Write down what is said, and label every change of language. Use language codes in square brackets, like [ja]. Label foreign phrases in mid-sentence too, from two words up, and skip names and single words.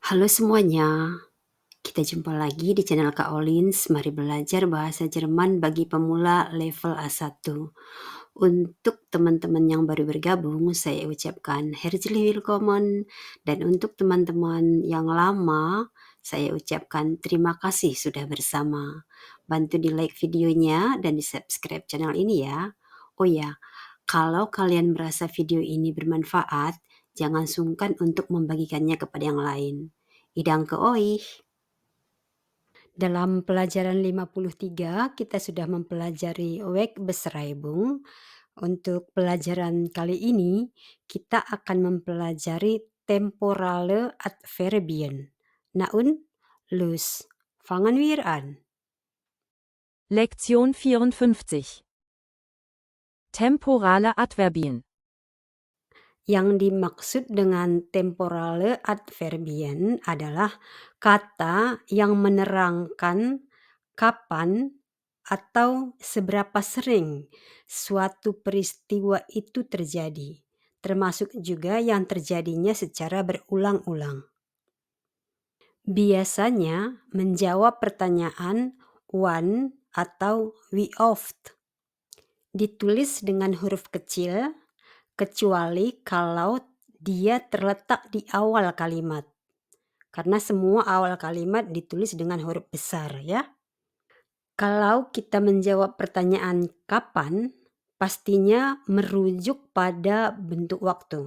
[id] Halo semuanya, kita jumpa lagi di channel Kak Olins. Mari belajar bahasa Jerman bagi pemula level A1. Untuk teman-teman yang baru bergabung, saya ucapkan [de] herzlich willkommen. [id] Dan untuk teman-teman yang lama, saya ucapkan terima kasih sudah bersama. Bantu di like videonya dan di subscribe channel ini ya. Oh ya, kalau kalian merasa video ini bermanfaat, jangan sungkan untuk membagikannya kepada yang lain. [de] Danke euch. [id] Dalam pelajaran 53 kita sudah mempelajari Wegbeschreibung. Untuk pelajaran kali ini kita akan mempelajari [de] temporale Adverbien. Na und los, fangen wir an. Lektion 54. Temporale Adverbien. [id] Yang dimaksud dengan [de] temporale Adverbien [id] adalah kata yang menerangkan kapan atau seberapa sering suatu peristiwa itu terjadi, termasuk juga yang terjadinya secara berulang-ulang. Biasanya menjawab pertanyaan wann atau [de] wie oft. [id] Ditulis dengan huruf kecil, kecuali kalau dia terletak di awal kalimat. Karena semua awal kalimat ditulis dengan huruf besar ya. Kalau kita menjawab pertanyaan kapan, pastinya merujuk pada bentuk waktu.